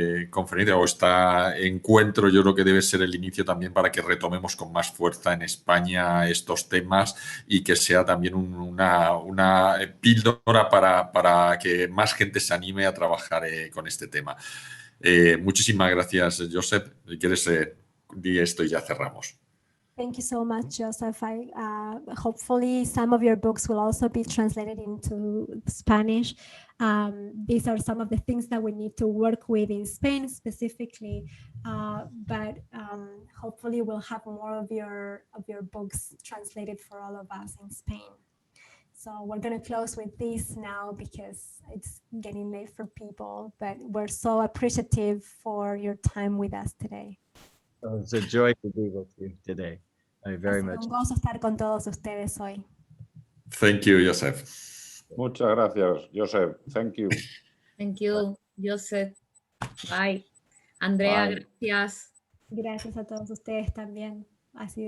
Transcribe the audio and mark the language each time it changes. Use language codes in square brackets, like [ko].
[es] conferencia o este encuentro yo creo que debe ser el inicio también para que retomemos con más fuerza en España estos temas y que sea también una píldora para que más gente se anime a trabajar con este tema. Muchísimas gracias, Joseph. Si quieres, di esto y ya cerramos. [en] Thank you so much, Joseph. Hopefully some of your books will also be translated into Spanish. These are some of the things that we need to work with in Spain specifically, but hopefully we'll have more of your books translated for all of us in Spain. So we're going to close with this now because it's getting late for people, but we're so appreciative for your time with us today. It's a joy to be with you today. Very much. [es] Un gozo estar con todos ustedes hoy. [en] Thank you, Joseph. [es] Muchas gracias, Joseph. [en] Thank you. Thank you, Joseph. Bye. Andrea, Bye. [es] gracias. Gracias a todos ustedes también. Ha sido